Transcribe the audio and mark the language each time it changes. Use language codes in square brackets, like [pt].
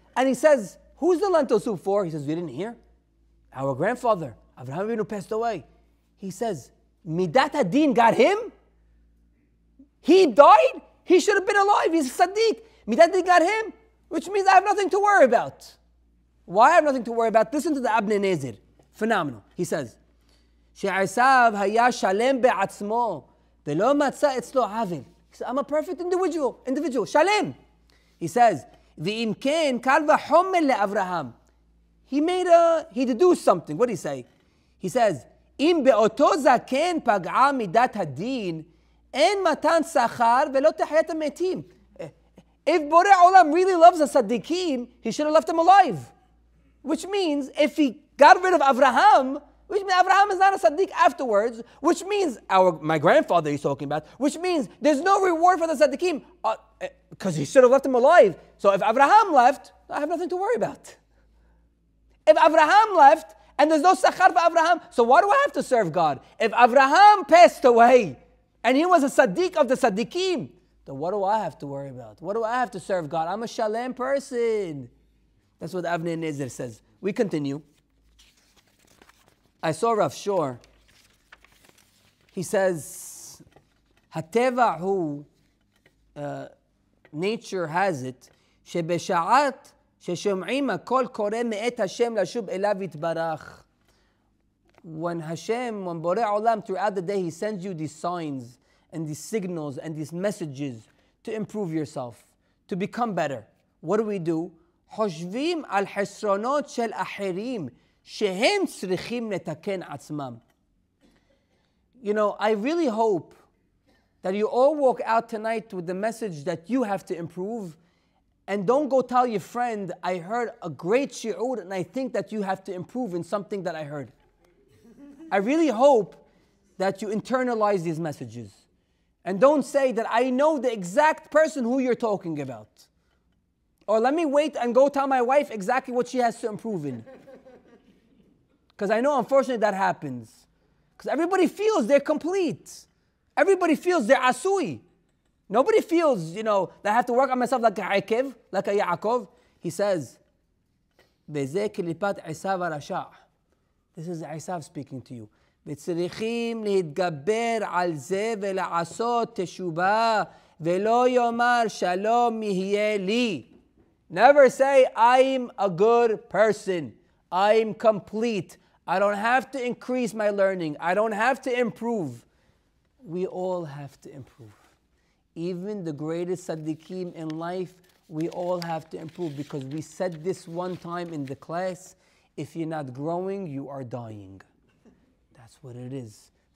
[en] And he says, who's the lentil soup for? He says, we didn't hear. Our grandfather, Avraham Avinu, passed away. He says, Midat Hadin got him? He died? He should have been alive. He's a Sadiq. Midat Hadin got him? Which means I have nothing to worry about. Why I have nothing to worry about? Listen to the Abnei Nezer. Phenomenal. He says, [he] שעשיו היה שלם בעצמו ולא מצא אצלו עוול. [en] He said, I'm a perfect individual, שלם. He says, [he] ואם כן, קל וחומר לאברהם. [en] He deduced something. What did he say? He says, [he] אם באותו זקן פגעה מידת הדין, אין מתן שכר ולא תחיית המתים. [en] If Borei Olam really loves the Saddiqim, he should have left them alive. Which means, if he got rid of Avraham, which means Avraham is not a Saddiq afterwards, which means my grandfather he's talking about, which means there's no reward for the Saddiqim, because he should have left them alive. So if Avraham left, I have nothing to worry about. If Avraham left, and there's no Sachar for Avraham, so why do I have to serve God? If Avraham passed away, and he was a Saddiq of the Saddiqim, then what do I have to worry about? What do I have to serve God? I'm a Shalem person. That's what Abnei Nezer says. We continue. I saw Rav Shor. He says, [he] Hateva hu, [en] nature has it, [he] שבשעת ששומעים הקול קורא מאת השם לשוב אליו יתברך. [en] When Borei Olam throughout the day, he sends you these signs and these signals and these messages to improve yourself, to become better. What do? [he] חושבים על חסרונות של אחרים שהם צריכים לתקן עצמם. [en] You know, I really hope that you all walk out tonight with the message that you have to improve, and don't go tell your friend, I heard a great shi'ur and I think that you have to improve in something that I heard. I really hope that you internalize these messages. And don't say that I know the exact person who you're talking about. Or let me wait and go tell my wife exactly what she has to improve in. Because I know, unfortunately, that happens. Because everybody feels they're complete. Everybody feels they're asui. Nobody feels, that I have to work on myself like a Akev, like a Yaakov. He says, [he] בזה קליפת עשיו הרשע. [en] This is Esav speaking to you. [he] וצריכים להתגבר על זה ולעשות תשובה ולא יאמר שלום יהיה לי. [en] Never say, I'm a good person. I'm complete. I don't have to increase my learning. I don't have to improve. We all have to improve. Even the greatest Saddiqim in life, we all have to improve, because we said this one time in the class, if you're not growing, you are dying. That's what it is.